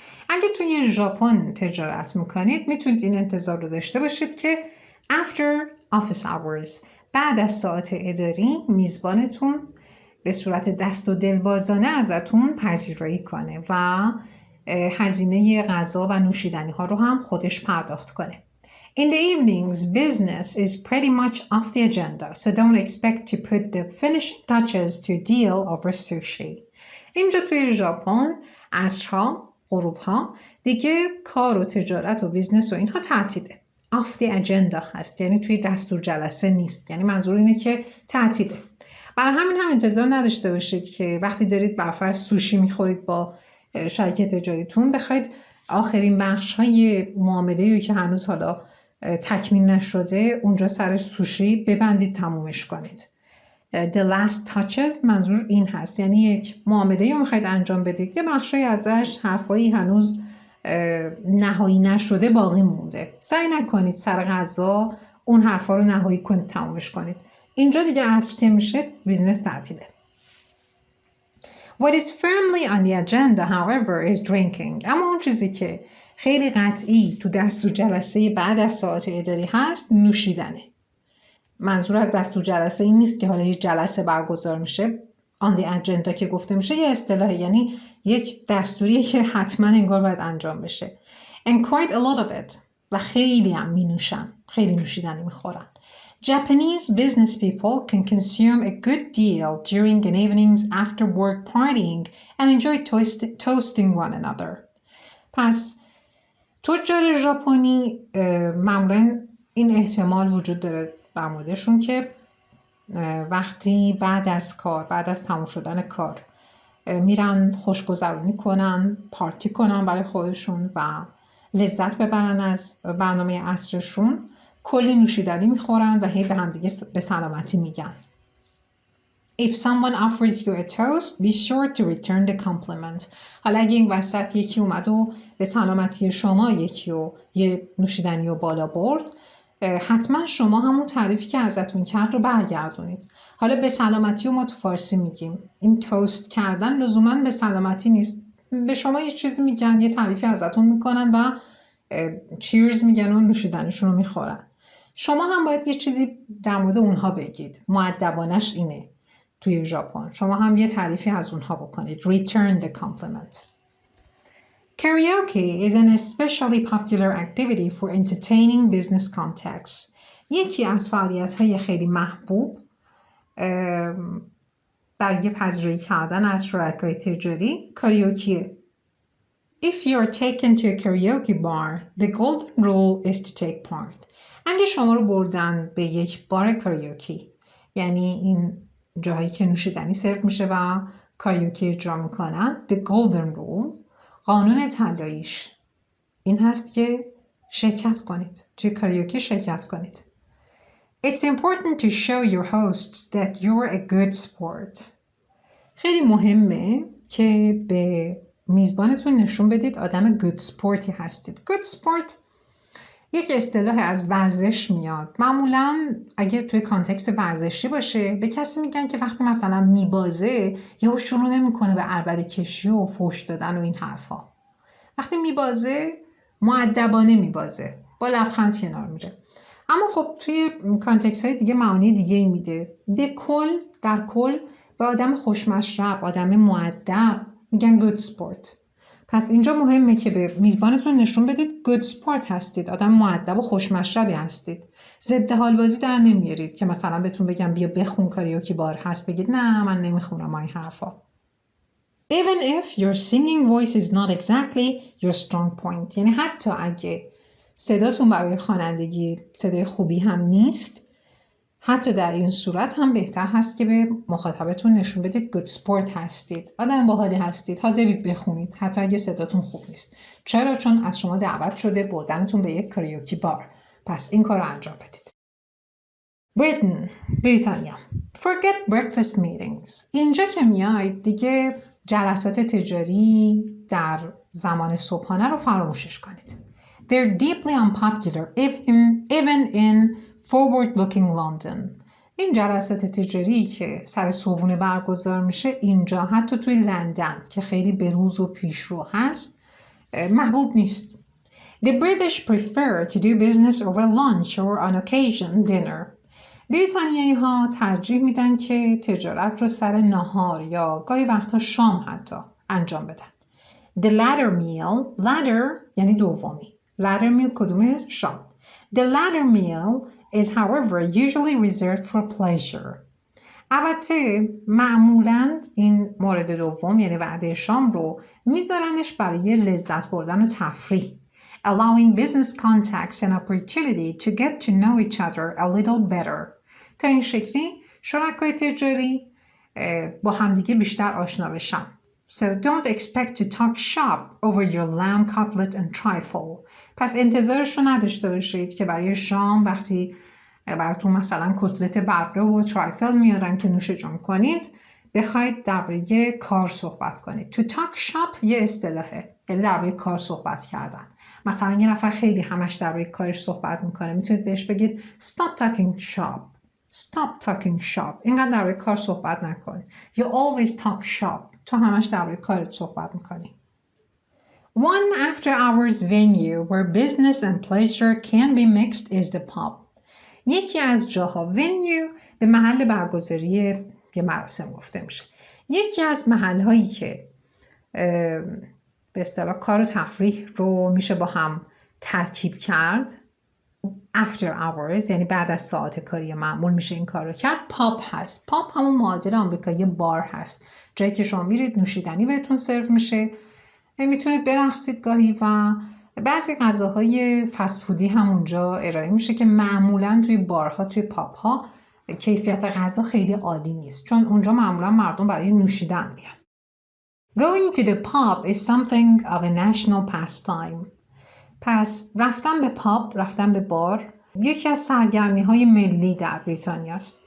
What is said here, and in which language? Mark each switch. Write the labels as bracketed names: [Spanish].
[Persian] اگه توی ژاپن تجارت میکنید، میتونید این انتظار رو داشته باشید که [English] after office hours، [Persian] بعد از ساعت اداری، میزبانتون به صورت دست و دلبازانه ازتون پذیرایی کنه و هزینه غذا و نوشیدنی ها رو هم خودش پرداخت کنه. [English] In the evenings, business is pretty much off the agenda, so don't expect to put the finishing touches to a deal over sushi. [Persian] اینجا توی ژاپن عصرها، غروبها دیگه کار و تجارت و بیزنس و اینها تعطیله. [English] off the agenda [Persian] هست، یعنی توی دستور جلسه نیست. یعنی منظور اینه که تعطیله. برای همین هم انتظار نداشته باشید که وقتی دارید برفرض سوشی میخورید با شریک تجاریتون بخواید آخرین بخش های معامله‌ای که هنوز حالا تکمیل نشده اونجا سر سوشی ببندید، تمومش کنید. [English] The last touches [Persian] منظور این هست، یعنی یک معامله‌ای رو میخواید انجام بدید که بخشی ازش حرفایی هنوز نهایی نشده باقی مونده. سعی نکنید سر غذا اون حرفا رو نهایی کنید، تمومش کنید. اینجا دیگه عصر که میشه بیزنس تعطیله. [English] What is firmly on the agenda, however, is drinking. [Persian] اما اون چیزی که خیلی قطعی تو دستور جلسه بعد از ساعت اداری هست، نوشیدنه. منظور از دستور جلسه این نیست که حالا یه جلسه برگزار میشه. [English] on the agenda [Persian] که گفته میشه یه اصطلاحه، یعنی یک دستوریه که حتما انگار باید انجام بشه. [English] And quite a lot of it. [Persian] و خیلی هم می نوشن. خیلی نوشیدنی میخورن. [English] Japanese business people can consume a good deal during an evening's after work partying and enjoy toasting one another. [Persian] پس تجار ژاپنی معمولا این احتمال وجود داره در موردشون که وقتی بعد از کار، بعد از تموم شدن کار میرن خوشگذرونی کنن، پارتی کنن برای خودشون و لذت ببرن از برنامه عصرشون، کلی نوشیدنی میخورن و هی به هم دیگه به سلامتی میگن. [English] If someone offers you a toast, be sure to return the compliment. [Persian] حالا اگه این وسط یکی اومد و به سلامتی شما یه نوشیدنی رو بالا برد، حتما شما همون تعریفی که ازتون کرد رو برگردونید. حالا به سلامتی رو ما تو فارسی میگیم. این توست کردن لزوما به سلامتی نیست. به شما یه چیزی میگن، یه تعریفی ازتون میکنن و چیرز میگن و نوشیدنیشون رو میخورن. شما هم باید یه چیزی در مورد اونها بگید. مؤدبانش اینه توی ژاپن. شما هم یه تعریفی از اونها بکنید. [English] Return the compliment. Karaoke is an especially popular activity for entertaining business contacts. [Persian] یکی از فعالیت‌های خیلی محبوب برای پذیرایی کردن از شرکای تجاری کاریوکیه. [English] If you are taken to a karaoke bar, the golden rule is to take part. [Persian] اگه شما رو بردن به یک بار کاریوکی، یعنی این جایی که نوشیدنی سرو میشه و کاریوکی اجرا میکنن، [English] the golden rule، [Persian] قانون طلاییش این هست که شرکت کنید، توی کاریوکی شرکت کنید. [English] It's important to show your hosts that you're a good sport. [Persian] خیلی مهمه که به میزبانتون نشون بدید آدم good sporty هستید. good sport یک اصطلاح از ورزش میاد. معمولاً اگه توی کانتکست ورزشی باشه به کسی میگن که وقتی مثلا میبازه یهو شروع نمیکنه به عربده کشی و فحش دادن و این حرفا. وقتی میبازه مؤدبانه میبازه، با لبخند کنار میره. اما خب توی کانتکست های دیگه معانی دیگه ای میده. در کل به آدم خوشمشرب، آدم مؤدب میگن good sport. پس اینجا مهمه که به میزبانتون نشون بدید good sport هستید، آدم مؤدب و خوشمشربی هستید. ضد حالبازی در نمیارید که مثلا بهتون بگم بیا بخون کاریوکی بار هست بگید نه من نمیخونم این حرفا. [English] Even if your singing voice is not exactly your strong point. [Persian] یعنی حتی اگه صداتون برای خوانندگی صدای خوبی هم نیست، حتی در این صورت هم بهتر هست که به مخاطبتون نشون بدید good sport هستید، آدم باحالی هستید، حاضرید بخونید حتی اگه صداتون خوب نیست. چرا؟ چون از شما دعوت شده بردنتون به یک کاریوکی بار. پس این کار رو انجام بدید. بریتانیا. [English] Forget breakfast meetings. [Persian] اینجا که میاید دیگه جلسات تجاری در زمان صبحانه رو فراموشش کنید. [English] They're deeply unpopular even in forward-looking London. [Persian] این جلسات تجاری که سر صبحونه برگزار میشه اینجا حتی توی لندن که خیلی بروز و پیشرو هست محبوب نیست. [English] The British prefer to do business over lunch or on occasion dinner. [Persian] بریتانیایی ها ترجیح میدن که تجارت رو سر نهار یا گاهی وقتا شام حتی انجام بدن. [English] The latter [Persian] یعنی دومی. [English] Latter meal [Persian] کدومه؟ شام. [English] The latter meal is however usually reserved for pleasure. [Persian] البته معمولاً این مورد دوم یعنی وعده شام رو میذارنش برای لذت بردن و تفریح. [English] Allowing business contacts an opportunity to get to know each other a little better. [Persian] تا این شکلی شرکای تجاری با همدیگه بیشتر آشنا بشن. [English] So don't expect to talk shop over your lamb cutlet and trifle. [Persian] پس انتظارش رو نداشته باشید که برای شام وقتی براتون مثلا کتلت ببره و ترایفل میارن که نوش جون کنید بخواید درباره کار صحبت کنید. [English] To talk shop [Persian] یه اصطلاحه، یعنی درباره کار صحبت کردن. مثلا یه نفر خیلی همش درباره کارش صحبت میکنه، میتونید بهش بگید [English] stop talking shop. Stop talking shop. [Persian] اینقدر درباره کار صحبت نکن. [English] You always talk shop. [Persian] تو همش درباره کارت صحبت میکنی. [English] One after hours venue where business and pleasure can be mixed is the pub. [Persian] یکی از جاها venue به محل برگزاری یه مراسم گفته میشه. یکی از محلهایی که به اصطلاح کار و تفریح رو میشه با هم ترکیب کرد [English] after hours [Persian] یعنی بعد از ساعت کاری معمول میشه این کار رو کرد. پاب هست. پاب همون معادل آمریکایی بار هست، جایی که شما میرید نوشیدنی بهتون سرو میشه، میتونید برقصید گاهی و بعضی غذاهای فست فودی هم اونجا ارائه میشه که معمولا توی بارها توی پاب ها کیفیت غذا خیلی عالی نیست چون اونجا معمولا مردم برای نوشیدن میان. [English] Going to the pub is something of a national pastime. [Persian] پس رفتن به پاب، رفتن به بار یکی از سرگرمی‌های ملی در بریتانیا است.